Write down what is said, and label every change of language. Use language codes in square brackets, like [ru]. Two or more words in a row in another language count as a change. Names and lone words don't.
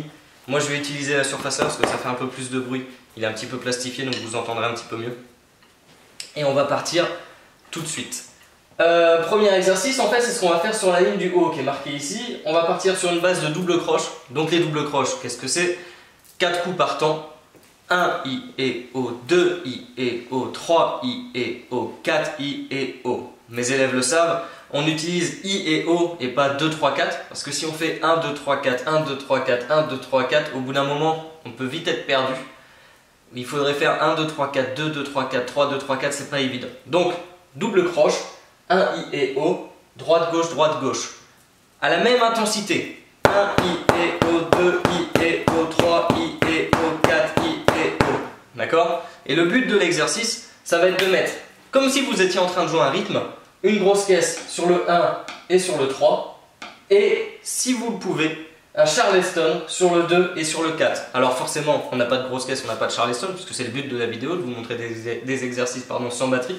[fr] Moi je vais utiliser la surfaceur parce que ça fait un peu plus de bruit. Il est un petit peu plastifié donc vous entendrez un petit peu mieux. Et on va partir tout de suite. Premier exercice, en fait, c'est ce qu'on va faire sur la ligne du haut qui est marquée ici. On va partir sur une base de double croche. Donc les doubles croches, qu'est-ce que c'est? 4 coups par temps. 1 I et O, 2 I et O, 3 I et O, 4 I et O. Mes élèves le savent, on utilise I et O et pas 2, 3, 4. Parce que si on fait 1, 2, 3, 4, 1, 2, 3, 4, 1, 2, 3, 4, au bout d'un moment, on peut vite être perdu. Il faudrait faire 1, 2, 3, 4, 2, 2, 3, 4, 3, 2, 3, 4, c'est pas évident. Donc, double croche, 1 I et O, droite, gauche, à la même intensité. 1 I et O, 2 I et O, 3 I et O, 4 I et O. D'accord? Et le but de l'exercice, ça va être de mettre, comme si vous étiez en train de jouer un rythme, une grosse caisse sur le 1 et sur le 3. Et si vous le pouvez, un Charleston sur le 2 et sur le 4. Alors forcément, on n'a pas de grosse caisse, on n'a pas de Charleston, puisque c'est le but de la vidéo, de vous montrer des exercices sans batterie.